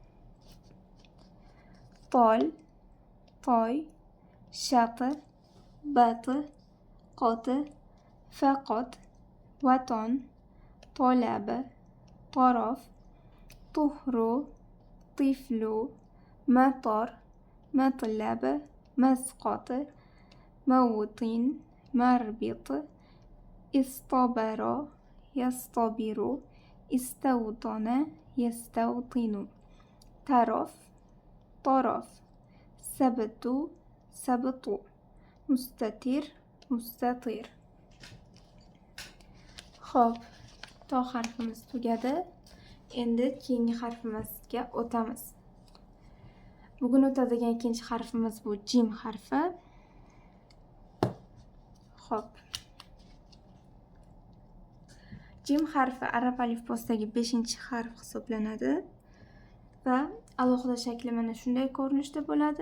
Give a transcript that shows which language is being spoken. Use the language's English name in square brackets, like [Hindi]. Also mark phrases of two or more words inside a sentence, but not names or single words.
[Arabic] طول، طي، شط، بط، قط، فقط، وطن، طلبي، طرف، طهر, طفل، مطر، مطلبي، مسقطي, موطن مربط استبر يستبر استوطن يستوطن طرف طرف سبت سبط مستتر مستطر. [Uzbek] Xo'p, to harfimiz tugadi. Endi keyingi harfimizga o'tamiz. Bugun o'tadigan ikkinchi harfimiz bu jim harfi. Xo'p. Jim harfi arab alifbosidagi 5-harf hisoblanadi va alohida shakli mana shunday ko'rinishda bo'ladi.